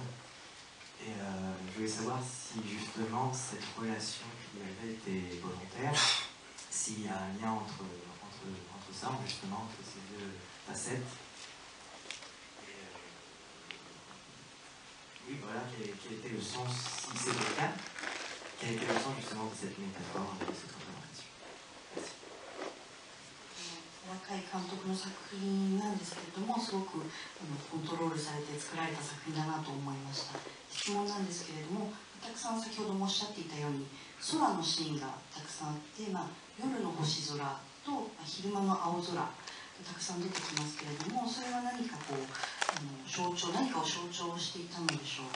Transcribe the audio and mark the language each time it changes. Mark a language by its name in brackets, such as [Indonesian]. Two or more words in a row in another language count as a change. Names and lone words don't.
[French] Et je voulais savoir si justement cette relation qui avait été volontaire, s'il y a un lien entre ça, justement, entre ces deux facettes. Et oui, voilà, quel était le sens, si c'est le cas, quel était le sens justement de cette métaphore, de cette représentation. Merci. [Japanese] 若い監督の作品なんですけれども、すごくコントロールされて作られた作品だなと思いました。質問なんですけれども、たくさん先ほどもおっしゃっていたように空のシーンがたくさんあって、夜の星空と昼間の青空がたくさん出てきますけれども、それは何かこう何かを象徴していたのでしょうか。